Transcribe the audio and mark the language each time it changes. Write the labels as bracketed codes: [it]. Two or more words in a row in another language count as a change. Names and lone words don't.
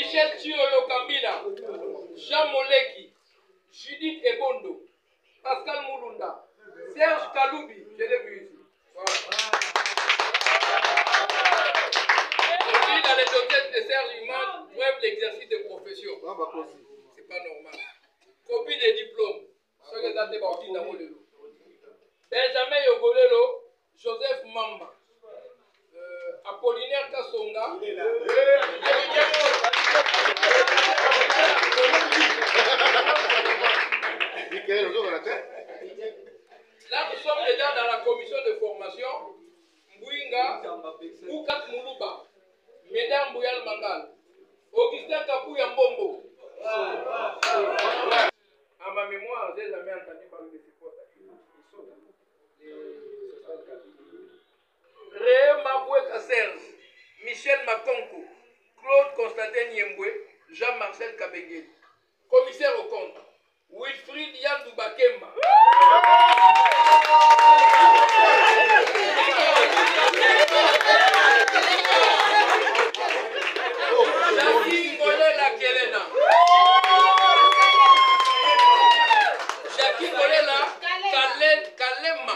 [fr] Daniel Chiolo Kambila, Jean Moleki, Judith Ebondo, Pascal Moulunda, Serge Kaloubi, je l'ai vu ici. Voilà. Aujourd'hui, dans les dossiers de Serge, il manque bref l'exercice de profession. C'est pas normal. Copie des diplômes. Benjamin Yogolelo, Joseph Mamba, Apollinaire Kassonga. Là, nous sommes déjà dans la commission de formation. Mbouinga, Moukat Moulouba, Mesdames Bouyal Mangal, Augustin Kapouya Mbombo. À ma mémoire, j'ai jamais entendu parler de ces postes. Réé Maboué Kasserz, Michel Makonko, Claude Constantin Yemboué, Jean-Marcel Kabengeli. Commissaire au compte, Wilfried Yandou Bakemba. Jackie Ngolela Kelena. Jackie Ngolela Kalema.